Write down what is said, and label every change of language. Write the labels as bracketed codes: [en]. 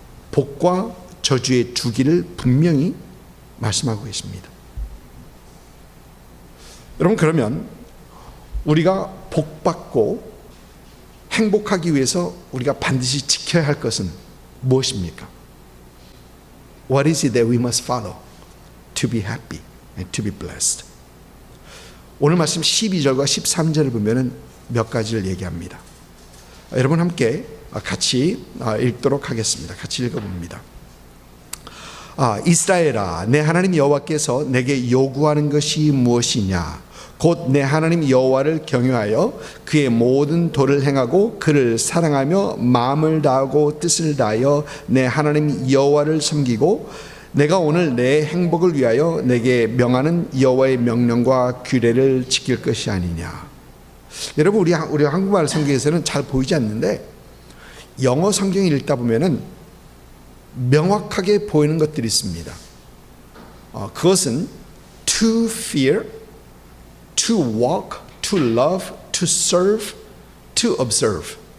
[ko] 복과 저주의 주기를 분명히 말씀하고 계십니다. 여러분, 그러면 우리가 복받고 행복하기 위해서 우리가 반드시 지켜야 할 것은 무엇입니까? [en] What is it that we must follow to be happy and to be blessed? [ko] 오늘 말씀 12절과 13절을 보면 몇 가지를 얘기합니다. 여러분 함께 같이 읽도록 하겠습니다. 같이 읽어봅니다. 이스라엘아, 내 하나님 여호와께서 내게 요구하는 것이 무엇이냐? 곧 내 하나님 여호와를 경외하여 그의 모든 도를 행하고 그를 사랑하며 마음을 다하고 뜻을 다하여 내 하나님 여호와를 섬기고 내가 오늘 내 행복을 위하여 내게 명하는 여호와의 명령과 규례를 지킬 것이 아니냐. 여러분, 우리 한국말 성경에서는 잘 보이지 않는데 영어 성경을 읽다 보면은 명확하게 보이는 것들이 있습니다. 그것은 [en] to fear, to walk, to love, to serve, to observe.